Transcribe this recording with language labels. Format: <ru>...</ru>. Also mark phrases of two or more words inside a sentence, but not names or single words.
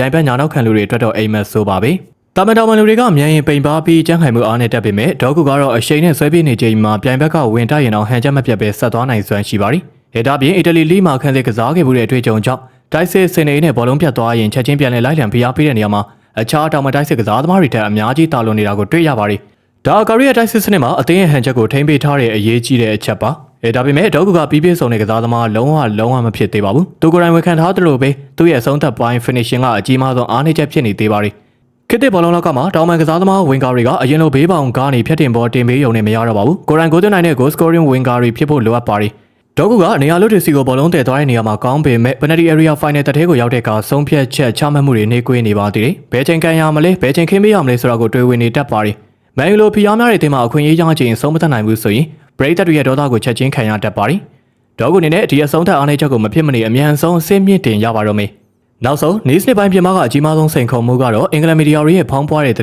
<my>င်ဘက်ညာနောက်ခံလူတွေအတွက်တော့အိမ်မက်ဆိုးပါပဲ။တာမန်တော်မန်လူတွေကမြန်ရင်ပိန်ပါပြီးကျန်းခိုင်မှုအားနဲ့တက်ပေမဲ့ဒေါကူကတော့အရှိန်နဲ့ဆွဲပြေးနေချိန်မှာပြိုင်ဘက်ကဝင်တိုက်ရင်တော့ဟန်ချက်မပြတ်ပဲဆက်သွားနိုင်စွမ်းရှိပါတယ်။ဒါပြင်အီတလီလိမှာခန်းစစ်ကစားခဲ့မှုတဲ့အတွေ့အကြုံကြောင့်တိုက်စစ်စင်နေနဲ့ဘောလုံးပြတ်သွားရင်ချက်ချင်းပြန်လဲလိုက်လံဖိအားပေးတဲ့နေရာမှာအခြားတောင်မတိုက်စစ်ကစားသမားတွေထက်အများကြီးတာလွန်နေတာကိုတွေ့ရပါတယ်။ဒါကာရီယာတိုက်စစ်စနစ်မှာအသင်းရဲ့ဟန်ချက်ကိုထိန်းပေးထားတဲ့အရေးကြီးတဲ့အချက်ပါ။ဒါပေမဲ့ဒေါကူကပြီးပြည့်စုံတဲ့ကစားသမားလုံးဝမဖြစ်သေးပါဘူး ။သူကိုယ်တိုင်ဝန်ခံထားသလိုပဲသူ့ရဲ့အဆုံးသတ်ပိုင်း finishing ကအကြီးမားဆုံးအားနည်းချက်ဖြစ်နေသေးပါတယ်။ခေတ်သစ်ဘောလုံးလောကမှာတောင်ပန်ကစားသမားဝင်ကာတွေကအရင်လိုဘေးပေါင်ကားနေဖြတ်တင်ပေါ်တင်ပေးရုံနဲ့မရတော့ပါဘူး။ကိုယ်တိုင်ကိုယ်သွင်းနိုင်တဲ့</my> <en>goal scoring</en> <my>ဝင်ကာတွေဖြစ်ဖို့လိုအပ်ပါတယ်။ဒေါကူကနေရာလွတ်တွေစီကိုဘောလုံးတည်သွားတဲ့နေရာမှာကောင်းပေမဲ့</my> <en>penalty area final</en> <my>တထဲကိုရောက်တဲ့အခါဆုံးဖြတ်ချက်ချမှတ်မှုတွေနှေးကွေးနေပါသေးတယ်။ဘယ်ချိန်ကန်ရမလဲဘယ်ချိန်ခင်းပေးရ မလဲဆိုတာကိုတွေးဝင်နေတတ်ပါတယ်။မန်ယူလိုဖီအားများတဲ့အသင်းမှာအခွင့်အရေးရချိန်ဆုံးမသက်နိုင်ဘူးဆိုရင်ဘရိတ်တက်တွေရဲ့ဒေါသကိုချက်ချင်းခံရတတ်ပါတယ်။ဒေါကူအနေနဲ့ဒီအဆုံးသက်အားနည်းချက်ကိုမဖြစ်မနေအမြန်ဆုံးအဆင့်မြင့်တင်ရပါတော့မယ်။နောက်ဆုံးနေစနစ်ပိုင်းပြင်ပကအကြီးမားဆုံးစိန်ခေါ်မှုကတော့အင်္ဂလန်မီဒီယာတွေရဲ့ဖောင်းပွားတဲ့</my>